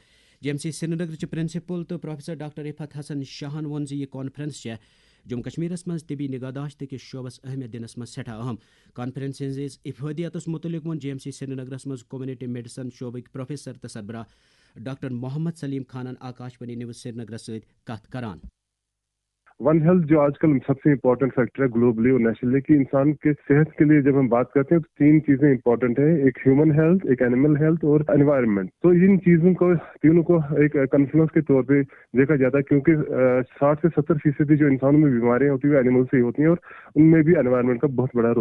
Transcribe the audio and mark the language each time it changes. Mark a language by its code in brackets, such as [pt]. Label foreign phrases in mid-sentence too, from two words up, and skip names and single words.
[ks] JMC سری نگر پرنسپل تو پروفیسر ڈاکٹر رفعت حسن شاہن وون یہ کانفرنس جموں کشمیر مز طبی نگہداشت کس شعبس اہمیت دنس مز سٹھا اہم. کانفرنس ہز افادیتس متعلق وون JMC سری نگر مز [en] community medicine [ks] شعبک پروفیسر تو سربراہ ڈاکٹر محمد سلیم خانن آکاشوانی نیوز سری نگر ست کت کران. [en] One Health [ur] جو آج کل سب سے [en] important factor [ur] ہے گلوبلی اور نیشنلی, کہ انسان کے صحت کے لیے جب ہم بات کرتے ہیں تو 3 چیزیں امپورٹنٹ ہیں, ایک [en] human health, [ur] ایک [en] animal health [ur] اور انوائرمنٹ. تو ان چیزوں کو تینوں کو ایک کنفلنس کے طور پہ دیکھا جاتا ہے, کیونکہ 60 سے 70% جو انسانوں میں بیماریاں ہوتی ہیں اینیمل سے ہی ہوتی ہیں, اور ان میں بھی انوائرمنٹ کا بہت بڑا رول.